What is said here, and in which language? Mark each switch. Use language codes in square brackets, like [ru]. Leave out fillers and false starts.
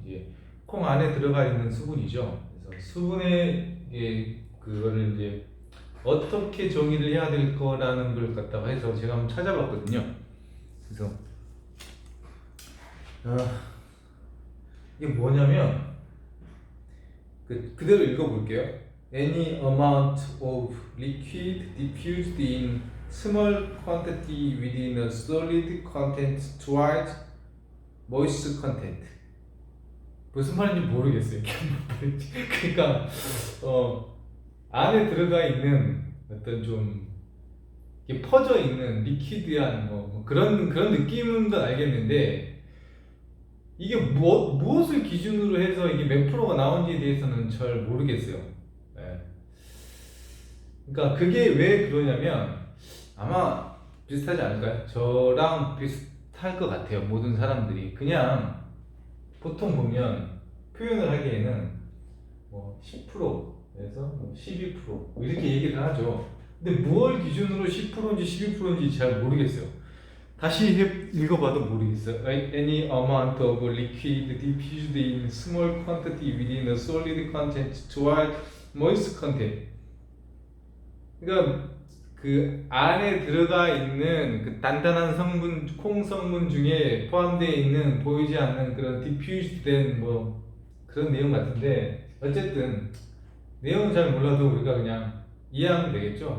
[ko] 이제 콩 안에 들어가 있는 수분이죠. 그래서 수분의 그거를 이제 어떻게 정의를 해야 될 거라는 걸 갖다가 해서 제가 한번 찾아봤거든요. 그래서 이게 뭐냐면 그대로 읽어볼게요. [en] Any amount of liquid diffused in small quantity within a solid content towards moist content. [ko] 무슨 말인지 모르겠어요. 그러니까 안에 들어가 있는 어떤 좀 퍼져 있는 리퀴드한 뭐 그런 느낌은 건 알겠는데 이게 무엇을 기준으로 해서 이게 몇 프로가 나온지에 대해서는 잘 모르겠어요. 네. 그러니까 그게 왜 그러냐면 아마 비슷하지 않을까요? 저랑 비슷할 것 같아요. 모든 사람들이 그냥 보통 보면 표현을 하기에는 10%에서 12% 이렇게 얘기를 하죠. 근데 무엇 기준으로 10%인지 12%인지 잘 모르겠어요. 다시 읽어봐도 모르겠어요. [en] Any amount of liquid diffused in small quantity within a solid content toward moist content. [ko] 그러니까 그 안에 들어가 있는 그 단단한 성분, 콩 성분 중에 포함되어 있는 보이지 않는 그런 디퓨즈된 뭐 그런 내용 같은데 어쨌든 내용은 잘 몰라도 우리가 그냥 이해하면 되겠죠.